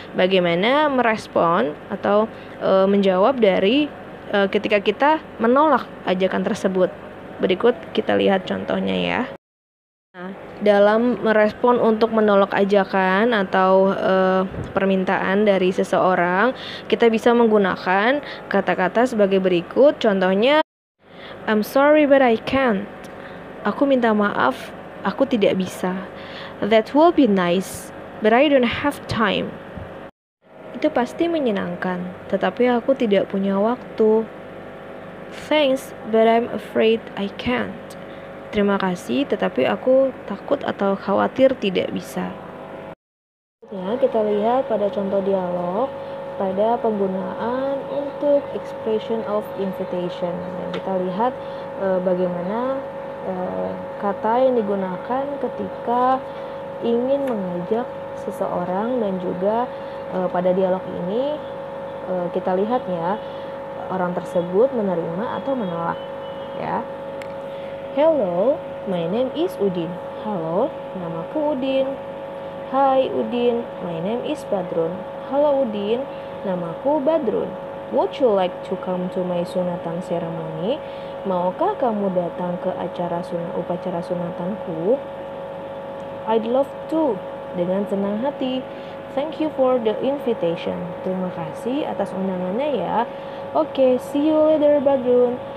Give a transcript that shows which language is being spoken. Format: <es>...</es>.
<id>Bagaimana merespon atau menjawab dari ketika kita menolak ajakan tersebut. Berikut kita lihat contohnya ya. Nah, dalam merespon untuk menolak ajakan atau permintaan dari seseorang, kita bisa menggunakan kata-kata sebagai berikut. Contohnya,</id> <en>I'm sorry but I can't.</en> <id>Aku minta maaf, aku tidak bisa.</id> <en>That will be nice, but I don't have time.</en> <id>Itu pasti menyenangkan, tetapi aku tidak punya waktu.</id> <en>Thanks, but I'm afraid I can't.</en> <id>Terima kasih, tetapi aku takut atau khawatir tidak bisa. Kita lihat pada contoh dialog pada penggunaan untuk expression of invitation. Dan kita lihat bagaimana kata yang digunakan ketika ingin mengajak seseorang, dan juga pada dialog ini kita lihat ya orang tersebut menerima atau menolak ya.</id> <en>Hello, my name is Udin.</en> <id>Halo, namaku Udin.</id> <en>Hai Udin, my name is Badrun.</en> <id>Halo Udin, namaku Badrun.</id> <en>Would you like to come to my sunatan ceremony?</en> <id>Maukah kamu datang ke upacara sunatanku?</id> <en>I'd love to.</en> <id>Dengan senang hati.</id> <en>Thank you for the invitation.</en> <id>Terima kasih atas undangannya ya.</id> <en>Oke, see you later Badrun.</en>